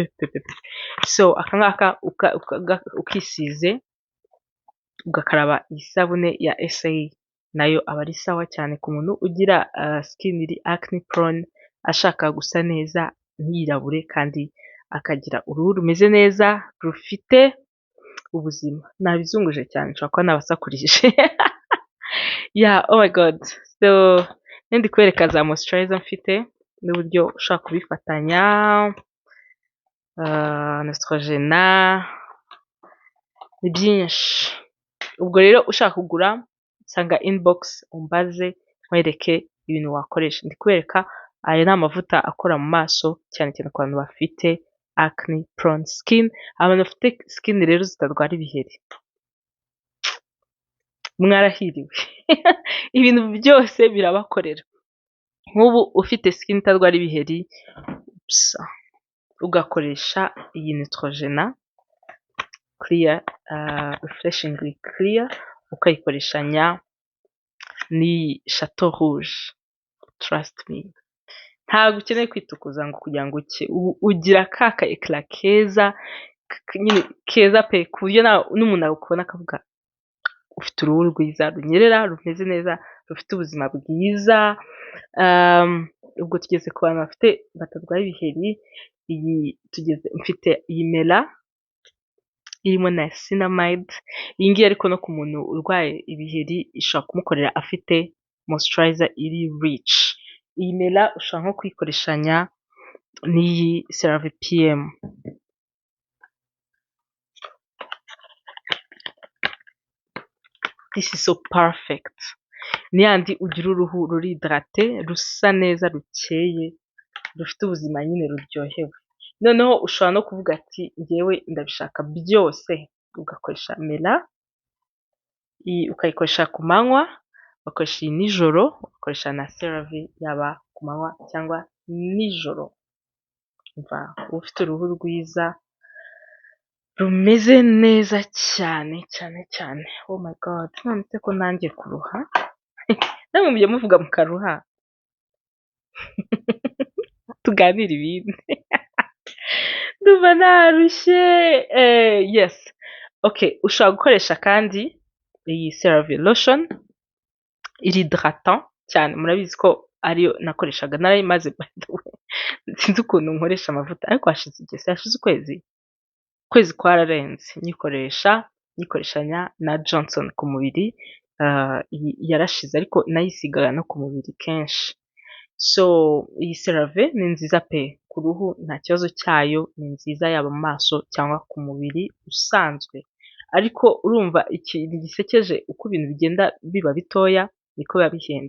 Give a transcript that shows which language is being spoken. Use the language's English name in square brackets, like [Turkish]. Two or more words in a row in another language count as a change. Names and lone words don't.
[Kinyarwanda] So akangaka ukisize ugakaraba isabune ya SA, nayo aba ari sawa cyane ku muntu ugira skin iri [English] acne prone, [Kinyarwanda] ashaka gusa neza ntiyirabure kandi akagira uruhu rumeze neza rufite ubuzima. Nabizunguje cyane, nshobora kuba nabasakurije. [English] Oh my god. [Kinyarwanda] So ndi kwereka za moisturizer mfite n'uburyo ushaka kubifatanya. Neutrogena ni byinshi. Ubwo rero ushaka kugura, sanga inbox umbaze nkwereke ibintu wakoresha. Ndi kwereka aya ni amavuta akora mu maso cyane cyane ku bantu bafite [English] acne prone skin, [Kinyarwanda] abantu bafite skin rero zitarwara ibiheri. Mwarahiriwe. Ibintu byose birabakorera. Nk'ubu ufite skin itarwara ibiheri, ugakoresha iyi Neutrogena Clear, [English] refreshingly clear, [Kinyarwanda] ukayikoreshanya ni Chateau Rouge. [English] Trust me, [Kinyarwanda] ntabwo ukeneye kwitukuza ngo kugira ngo ugira ka eclat keza nyine keza pe, ku buryo n'umuntu akubona akavuga ufite uruhu rwiza, runyerera, rumeze neza, rufite ubuzima bwiza. Ubwo tugeze ku bantu batarwaye ibiheri, mfite iyi Mela irimo na Niacinamide. Iyi ngiyi ariko no ku muntu urwaye ibiheri ishobora kumukorera afite moisturizer iri rich. Iyi Mela ushobora nko kuyikoreshanya n'iyi CeraVe PM. [English] This is so perfect. [Kinyarwanda] Ni yandi ugira uruhu ruri hydrate, rusa neza, rukeye, rufite ubuzima nyine ruryohewe. Noneho ushobora no kuvuga ati ngewe ndabishaka byose, ugakoresha Mela, ukayikoresha ku manywa, ugakoresha iyi nijoro, ugakoresha na CeraVe yaba ku manywa cyangwa nijoro. Umva ufite uruhu rwiza rumeze neza cyane cyane cyane. [English] Oh my god, [Kinyarwanda] none se ko nanjye kuruha? Namwe mujye muvuga mukaruha. Tuganire ibindi. Ndumva narushye. [English] Yes, okay, [Kinyarwanda] ushobora gukoresha kandi iyi CeraVe lotion iridratant cyane, murabizi ko ariyo nakoreshaga narayimaze [English] by the way [Kinyarwanda] sinzi ukuntu nkoresha amavuta ariko hashize igihe, hashize ukwezi kwararenze nyikoreshanya na Johnson ku mubiri, yarashize ariko nayisigaga no ku mubiri kenshi. So iyi CeraVe ni nziza pe ku ruhu nta kibazo cyayo, ni nziza yaba mu maso cyangwa ku mubiri usanzwe, ariko urumva ikintu gisekeje uko ibintu bigenda biba bitoya niko biba bihenze.